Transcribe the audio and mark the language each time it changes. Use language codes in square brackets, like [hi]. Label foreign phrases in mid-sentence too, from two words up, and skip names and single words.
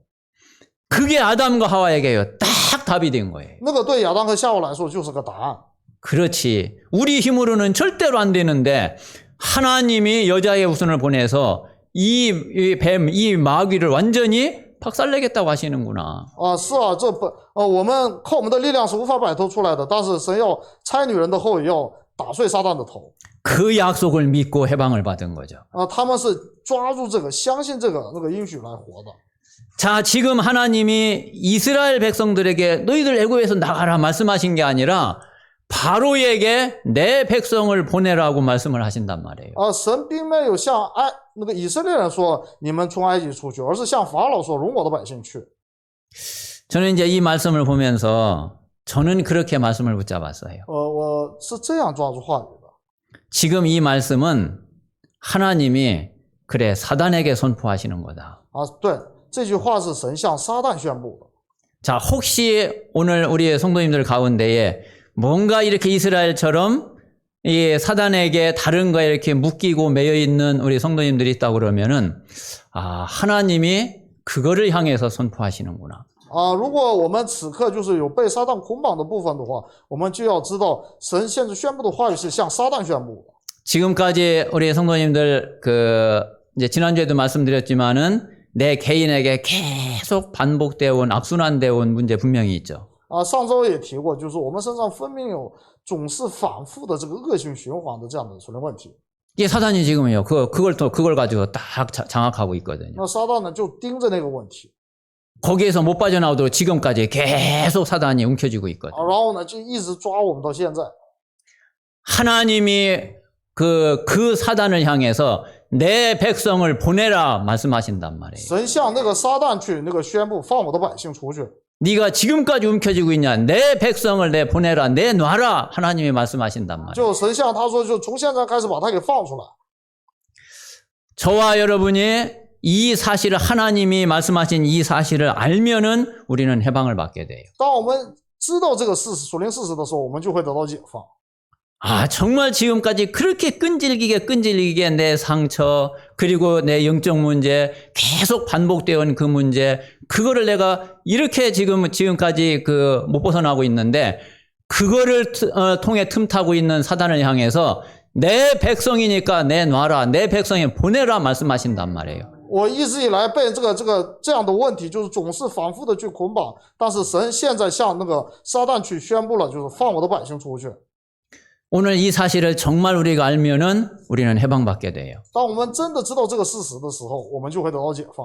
[ko] 그게 아담과 하와에게요. 딱 답이 된 거예요. [zh] 那个对亚当和夏娃来说就是个答案。 [ko] 그렇지. 우리 힘으로는 절대로 안 되는데 하나님이 여자의 후손을 보내서 이 뱀, 이 마귀를 완전히 박살내겠다고 하시는구나. [zh] 是啊，我们靠我们的力量是无法摆脱出来的，但是神要差女人的后裔要打碎撒旦的头。 [ko] 그 약속을 믿고 해방을 받은 거죠. [zh] 他们是抓住这个，相信这个那个应许来活的。 [ko] 자, 지금 하나님이 이스라엘 백성들에게 너희들 애굽에서 나가라 말씀하신 게 아니라 바로에게 내 백성을 보내라고 말씀을 하신단 말이에요. [zh] 神并没有向那个以色列人说你们从埃及出去，而是向法老说容我的百姓去。 [ko] 저는 이제 이 말씀을 보면서 저는 그렇게 말씀을 붙잡았어요. [zh] 我是这样抓住话语的。 [ko] 지금 이 말씀은 하나님이 그래 사단에게 선포하시는 거다. [zh] 对，这句话是神向撒旦宣布的。 [ko] 자, 혹시 오늘 우리 성도님들 가운데에 뭔가 이렇게 이스라엘처럼 이 사단에게 다른 거에 이렇게 묶이고 매여 있는 우리 성도님들이 있다고 그러면은 하나님이 그거를 향해서 선포하시는구나. [zh] 如果我们此刻就是有被撒旦捆绑的部分的话，我们就要知道神现在宣布的话语是向撒旦宣布的。 [ko] 지금까지 우리 성도님들 이제 지난주에도 말씀드렸지만은 내 개인에게 계속 반복되어 온 악순환되어 온 문제 분명히 있죠. [zh] 上周也提过，就是我们身上分明有总是反复的这个恶性循环的这样的存在问题。 [ko] 이게 사단이 지금요. 그걸 가지고 딱 장악하고 있거든요. [zh] 那撒旦呢就盯着那个问题， [ko] 거기에서 못 빠져나오도록 지금까지 계속 사단이 움켜쥐고 있거든요. [zh] 然后呢就一直抓我们到现在。 [ko] 하나님이 그 사단을 향해서 내 백성을 보내라 말씀하신단 말이에요. [zh] 神向那个撒旦去那个宣布，放我的百姓出去。 [ko] 네가 지금까지 움켜쥐고 있냐? 내 백성을 내 보내라, 내 놔라. 하나님이 말씀하신단 말이에요. [zh] 就神向他说，就从现在开始把他给放出来。 [ko] 저와 여러분이 이 사실을 하나님이 말씀하신 이 사실을 알면은 우리는 해방을 받게 돼요. [zh] 当我们知道这个事实、属灵事实的时候，我们就会得到解放。 [ko] 정말 지금까지 그렇게 끈질기게 내 상처, 그리고 내 영적 문제, 계속 반복되어 온 그 문제, 그거를 내가 이렇게 지금까지 못 벗어나고 있는데, 그거를 통해 틈타고 있는 사단을 향해서 내 백성이니까 내 놔라, 내 백성에 보내라 말씀하신단 말이에요. [zh] 我一直以来被这样的问题，就是总是反复的去捆绑，但是神现在向那个撒旦去宣布了，就是放我的百姓出去。 [ko] 오늘 이 사실을 정말 우리가 알면은 우리는 해방받게 돼요. [zh] 当我们真的知道这个事实的时候，我们就会得到解放。